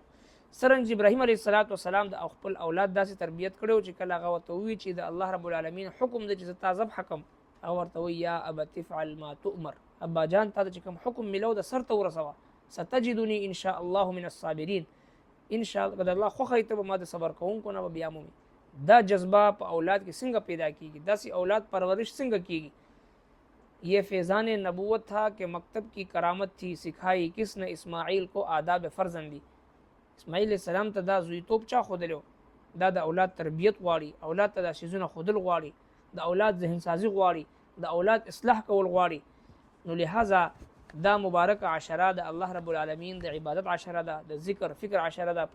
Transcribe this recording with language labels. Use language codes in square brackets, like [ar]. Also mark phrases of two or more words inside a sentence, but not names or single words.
[ps] څرنګه چې ابراهیم [ar] علیه السلام [ps] د خپل اولاد داسې تربیت کړی چې کله هغه ورته ووایي چې د [ar] الله رب العالمین [ps] حکم دی چې زه تا ذبح کړم هغه ورته وایي [ar] یا ابت افعل ما تؤمر، [ps] ابا جان تا ته چې کوم حکم میلو د سر ته ورسوه، [ar] ستجدني ان شاء الله من الصابرین، ان شاء الله [ps] د الله خوښه ته به ما د صبر کوونکو نه به بیا مومي. دا جذبه په اولاد کې څنګه پیدا کیږي، داسې اولاد پرورش څنګه کیږي؟ [ur] یہ فیضان نبوت تھا کہ مکتب کی کرامت تھی، سکھائی کس نے اسماعیل کو آداب فرزندی. [ps] اسماعیل [ar] علیه السلام [ps] ته دا زویتوب چا ښودلی؟ دا د اولاد تربیت غواړي، اولاد ته دا څیزونه ښودل غواړي، د اولاد ذهن سازي غواړي، د اولاد اصلاح کول غواړي. نو لہذا دا مبارک عشره د [ar] الله رب العالمین [ps] د عبادت عشره ده، د ذکر فکر عشره ده.